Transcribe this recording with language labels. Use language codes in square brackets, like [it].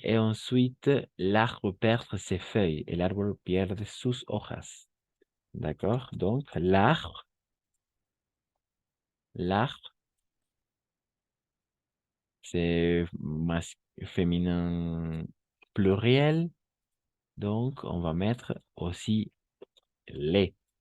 [fr] Et ensuite, l'arbre perd ses feuilles. [es] El árbol pierde sus hojas. [fr] D'accord? Donc, l'arbre, c'est féminin pluriel. Donc, on va mettre aussi les.